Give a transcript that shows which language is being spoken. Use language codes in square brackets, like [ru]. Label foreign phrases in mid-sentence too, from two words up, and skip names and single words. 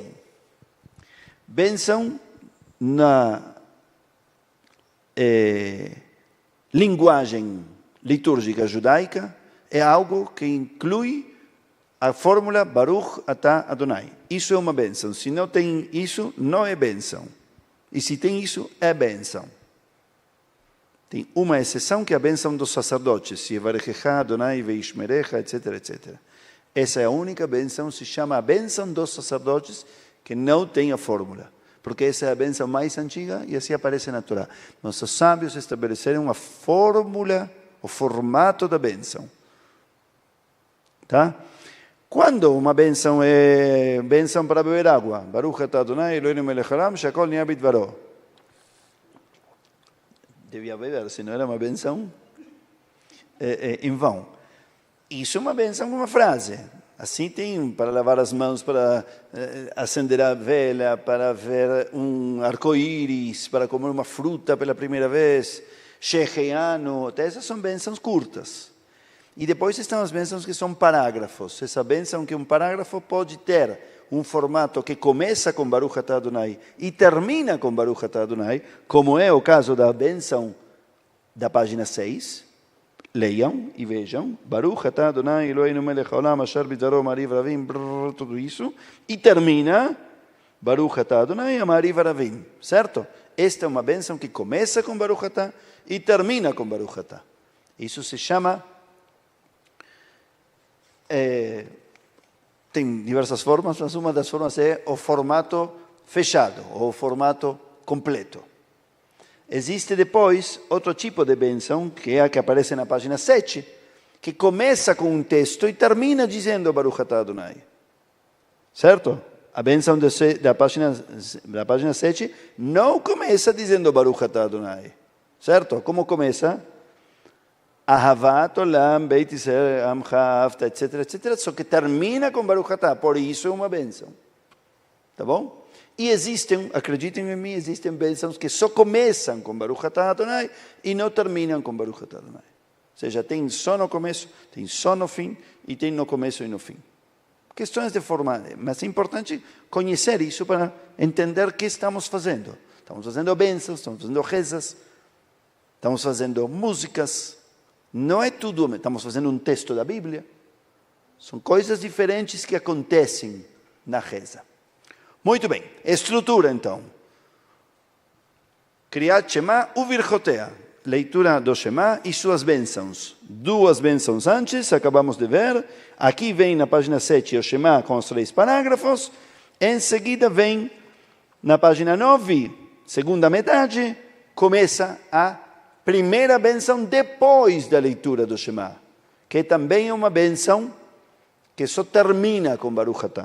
[pt] Bênção na linguagem litúrgica judaica é algo que inclui a fórmula [he] ברוך אתה אדוני. [pt] Isso é uma bênção. Se não tem isso, não é bênção. E se tem isso, é bênção. Tem uma exceção que é a bênção dos sacerdotes. [he] יברכך אדוני וישמרך, [pt] etc, etc. Essa é a única bênção, se chama a bênção dos sacerdotes, que não tem a fórmula. Porque essa é a bênção mais antiga e assim aparece na Torá. Nossos sábios estabeleceram a fórmula, o formato da bênção. Tá? Quando uma bênção é bênção para beber água, [he] ברוך אתה אדוני אלוהינו מלך העולם שהכל נהיה בדברו. [pt] Devia beber, se não era uma bênção em vão. Isso é uma bênção, uma frase. Assim tem para lavar as mãos, para acender a vela, para ver um arco-íris, para comer uma fruta pela primeira vez, Shecheanu, essas são bênçãos curtas. E depois estão as bênçãos que são parágrafos. Essa bênção que um parágrafo pode ter um formato que começa com [he] ברוך אתה אדוני [pt] e termina com [he] ברוך אתה אדוני, [pt] como é o caso da bênção da página 6. Leiam e vejam. [he] ברוך אתה אדוני אלוהינו מלך העולם אשר בדברו מעריב ערבים, [pt] tudo isso. E termina [he] ברוך אתה אדוני מעריב ערבים. [pt] Certo? Esta é uma bênção que começa com [he] ברוך אתה [pt] e termina com [he] ברוך אתה. [pt] Isso se chama... tem diversas formas, mas uma das formas é o formato fechado, ou o formato completo. Existe depois outro tipo de bênção, que é a que aparece na página 7, que começa com um texto e termina dizendo [he] ברוך אתה אדוני. [pt] Certo? A bênção da página 7 não começa dizendo [he] ברוך אתה אדוני. [pt] Certo? Como começa? [he] אהבת עולם בית ישראל עמך אהבת, etc, etc. [pt] Só que termina com [he] ברוך אתה. [pt] Por isso é uma bênção. Tá bom? E existem, acreditem em mim, existem bênçãos que só começam com [he] ברוך אתה אדוני [pt] e não terminam com [he] ברוך אתה אדוני. [pt] Ou seja, tem só no começo, tem só no fim e tem no começo e no fim. Questões de forma, mas é importante conhecer isso para entender o que estamos fazendo. Estamos fazendo bênçãos, estamos fazendo rezas, estamos fazendo músicas. Não é tudo, estamos fazendo um texto da Bíblia. São coisas diferentes que acontecem na reza. Muito bem, estrutura então. [he] קריאת שמע וברכותיה. [pt] Leitura do Shema e suas bênçãos. Duas bênçãos antes, acabamos de ver. Aqui vem na página 7 o Shema com os 3 parágrafos. Em seguida vem na página 9, segunda metade, começa a primeira bênção depois da leitura do Shema, que também é uma bênção que só termina com [he] ברוך אתה.